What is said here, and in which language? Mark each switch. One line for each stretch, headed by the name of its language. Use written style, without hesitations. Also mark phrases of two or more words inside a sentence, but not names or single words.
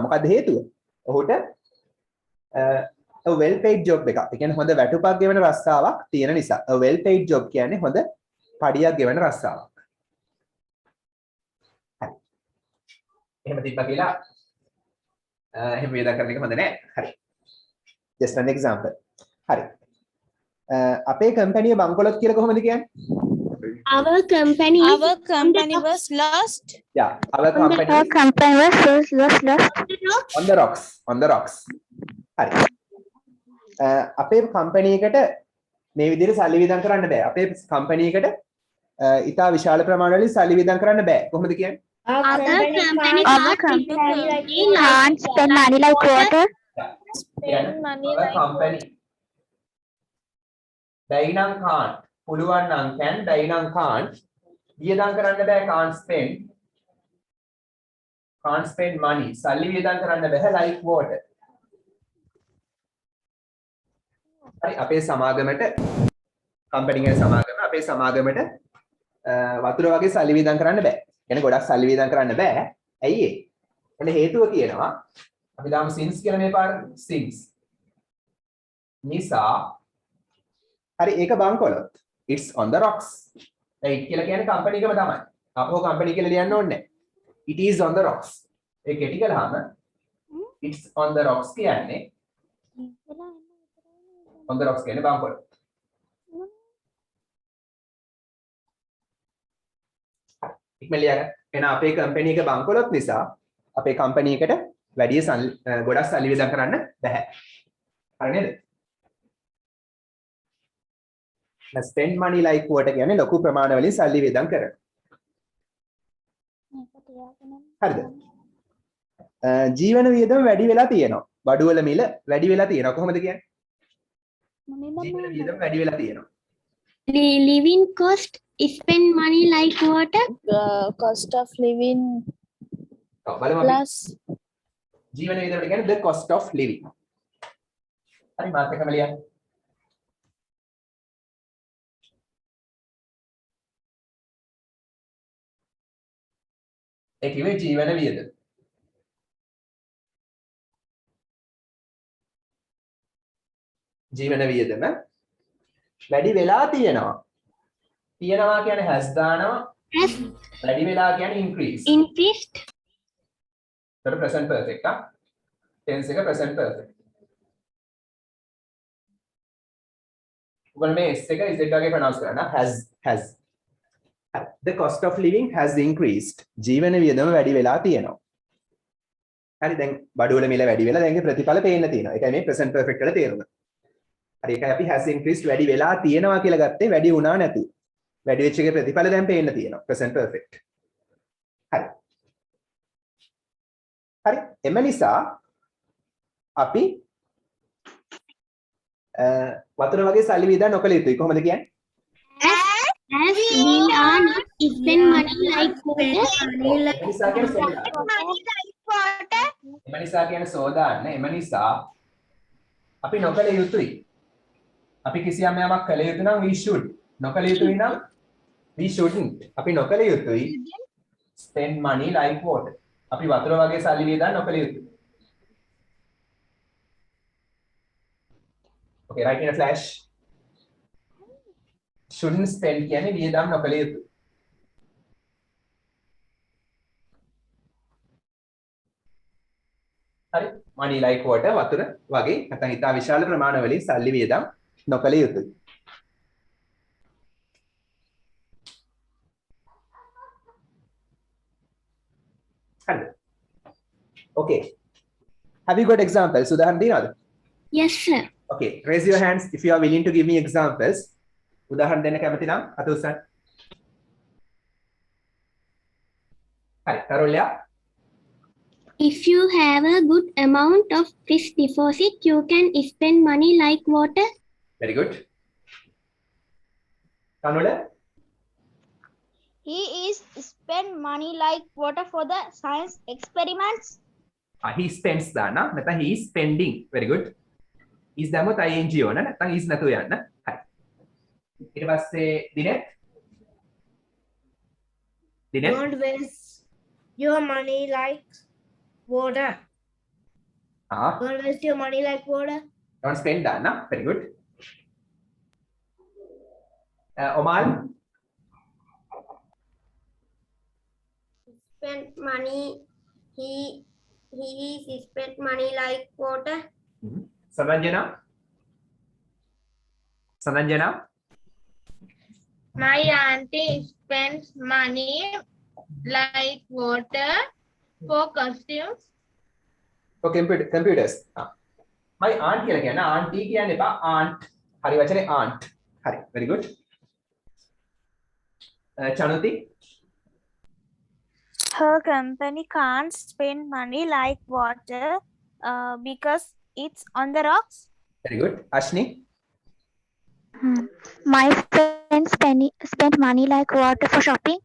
Sinhala: මොකද හේතුව? ඔහුට
English: a well-paid job
Sinhala: එකක්. ඒ කියන්නේ හොඳ වැටුපක් ගෙවන රස්සාවක් තියෙන නිසා.
English: a well-paid job
Sinhala: කියන්නේ හොඳ පඩියක් ගෙවන රස්සාවක්. හරි. එහෙම තිබ්බා කියලා එහෙම වියදම් කරන එක හොඳ නෑ. හරි.
English: just an example.
Sinhala: හරි. අපේ කම්පැනි බංකොලොත් කියලා කොහොමද කියන්නේ?
English: Our company was lost. Yeah, our company Our company was lost. on the rocks. On the rocks.
Sinhala: හරි. අපේ කම්පැනි එකට මේ විදිහට සල්ලි වියදම් කරන්න බෑ. අපේ කම්පැනි එකට ඉතා විශාල ප්‍රමාණ වලින් සල්ලි වියදම් කරන්න බෑ. කොහොමද කියන්නේ?
English: Our company Our company can't spend money like water. Spend money our like
Sinhala: company බැයි නම් can't පුළුවන් නම් can බැයි නම් can't වියදම් කරන්න බෑ
English: can't spend money
Sinhala: සල්ලි වියදම් කරන්න බෑ
English: like water.
Sinhala: හරි අපේ සමාගමට කම්පැනි එකේ සමාගම අපේ සමාගමට වතුර වගේ සල්ලි වියදම් කරන්න බෑ. يعني ගොඩක් සල්ලි වියදම් කරන්න බෑ. ඇයි ඒ? මොන හේතුව කියනවා? අපි දාමු since කියලා මේ පාර since. නිසා හරි ඒක බංකොලොත්.
English: It's on the rocks.
Sinhala: right කියලා කියන්නේ කම්පැනි එකම තමයි. අපෝ කම්පැනි කියලා ලියන්න ඕනේ නැහැ.
English: It is on the rocks.
Sinhala: ඒ කෙටි කළාම
English: it's on the rocks
Sinhala: කියන්නේ
English: on the rocks
Sinhala: කියන්නේ බංකොලොත්. ඉක්මනට ලියගන්න. එහෙනම් අපේ කම්පැනි එක බංකොලොත් නිසා අපේ කම්පැනි එකට වැඩි ගොඩක් සල්ලි වියදම් කරන්න බෑ. හරි නේද? spend money like water කියන්නේ ලොකු ප්‍රමාණ වලින් සල්ලි වියදම් කරන. හරිද? ජීවන වියදම වැඩි වෙලා තියෙනවා. බඩුවල මිල වැඩි වෙලා තියෙනවා. කොහොමද කියන්නේ? ජීවන වියදම වැඩි වෙලා තියෙනවා.
English: living cost spend money like water. the cost of living
Sinhala: ඔව් බලමු අපි.
English: plus
Sinhala: ජීවන වියදම කියන්නේ
English: the cost of living.
Sinhala: හරි මාත් එකම ලියන්න. ඒ කිව්වේ ජීවන වියදම. ජීවන වියදම වැඩි වෙලා තියෙනවා. තියෙනවා කියන්නේ has දානවා.
English: Has
Sinhala: වැඩි වෙලා කියන්නේ increase.
English: increased. ඒකට present perfect ah. tense එක present perfect.
Sinhala: ඔයගොල්ලෝ මේ s එක z වගේ pronounce කරන්න has.
English: The cost of living has increased.
Sinhala: ජීවන වියදම වැඩි වෙලා තියෙනවා. හරි දැන් බඩුවල මිල වැඩි වෙලා දැන් ප්‍රතිඵල පේන්න තියෙනවා. ඒකයි මේ
English: present perfect
Sinhala: වල තේරුම. හරි ඒකයි අපි
English: has increased
Sinhala: වැඩි වෙලා තියෙනවා කියලා ගත්තේ වැඩි වුණා නැති. වැඩි වෙච්ච එකේ ප්‍රතිඵල දැන් පේන්න තියෙනවා.
English: present perfect. හරි.
Sinhala: හරි එම නිසා අපි වතුර වගේ සල්ලි වියදම් නොකළ යුතුයි. කොහොමද කියන්නේ?
English: As we are not spend money like water.
Sinhala: එම නිසා කියන්නේ සෝදාන්න. එම නිසා අපි නොකළ යුතුයි. අපි කිසියම් යමක් කළ යුතු නම්
English: we should.
Sinhala: නොකළ යුතුයි නම්
English: we shouldn't.
Sinhala: අපි නොකළ යුතුයි
English: spend money like water.
Sinhala: අපි වතුර වගේ සල්ලි වියදම් නොකළ යුතුයි.
English: Okay, write in a flash. Shouldn't spend
Sinhala: කියන්නේ වියදම් නොකළ යුතුයි. හරි
English: money like water
Sinhala: වතුර වගේ නැත්නම් ඉතා විශාල ප්‍රමාණවලින් සල්ලි වියදම් නොකළ යුතුයි. හරිද?
English: Okay. Have you got examples?
Sinhala: උදාහරණ දිනවද?
English: Yes, sir. Okay, raise your hands if you are willing to give me examples.
Sinhala: උදාහරණ දෙන්න කැමති නම් අත උස්සන්න. හරි, කරොල්ලා.
English: If you have a good amount of fixed deposit, you can spend money like water. Very good. Kanola? He is spend money like water for the science experiments. He spends
Sinhala: දාන්න. නැත්නම්
English: he is spending. Very good. is දැම්මොත් ing ඕන. නැත්නම් is නැතුව යන්න. හරි.
Sinhala: ඊට පස්සේ දිනෙත්. දිනෙත්.
English: Don't waste your money like water. Don't waste your money like water. Don't spend දාන්න. Very good. Omal? Spend money. He is spend money like water. Sananjana? Sananjana? My auntie spends money like water for costumes. For computers. My aunt
Sinhala: කියලා කියන්න
English: auntie
Sinhala: කියන්න එපා
English: aunt.
Sinhala: හරි වචනේ aunt. හරි.
English: Very good. Chanuti? Her company can't spend money like water because it's on the rocks. Very good. Ashni? My friends spend money like water for shopping.